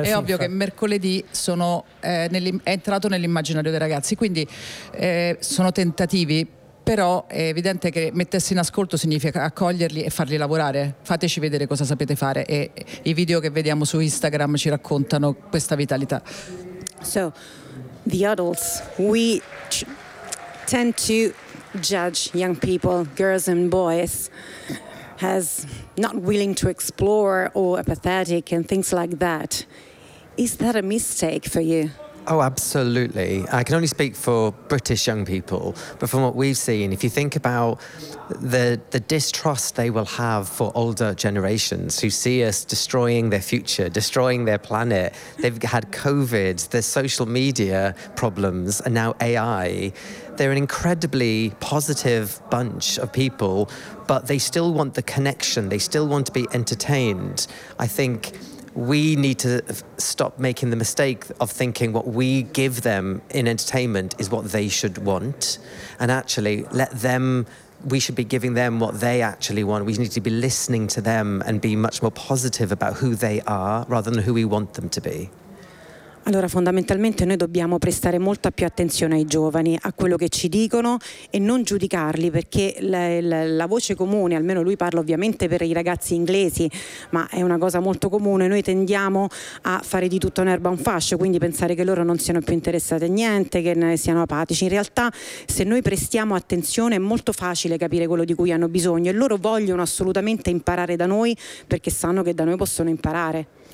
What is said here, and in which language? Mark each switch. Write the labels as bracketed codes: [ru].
[it] È sì, ovvio che mercoledì è entrato nell'immaginario dei ragazzi, quindi sono tentativi, però è evidente che mettersi in ascolto significa accoglierli e farli lavorare. Fateci vedere cosa sapete fare, e i video che vediamo su Instagram ci raccontano questa vitalità. [en] So, the adults, we tend to judge young people, girls and boys, as not willing to explore or apathetic and things like that. Is that a mistake for you? Oh, absolutely. I can only speak for British young people, but from what we've seen, if you think about the distrust they will have for older generations who see us destroying their future, destroying their planet, they've had COVID, the social media problems, and now AI, they're an incredibly positive bunch of people, but they still want the connection, they still want to be entertained. I think we need to stop making the mistake of thinking what we give them in entertainment is what they should want, and actually let them, we should be giving them what they actually want. We need to be listening to them and be much more positive about who they are rather than who we want them to be. [it] Allora, fondamentalmente noi dobbiamo prestare molta più attenzione ai giovani, a quello che ci dicono, e non giudicarli, perché la voce comune, almeno lui parla ovviamente per i ragazzi inglesi, ma è una cosa molto comune, noi tendiamo a fare di tutta un'erba un fascio, quindi pensare che loro non siano più interessati a niente, che ne siano apatici. In realtà, se noi prestiamo attenzione, è molto facile capire quello di cui hanno bisogno, e loro vogliono assolutamente imparare da noi perché sanno che da noi possono imparare.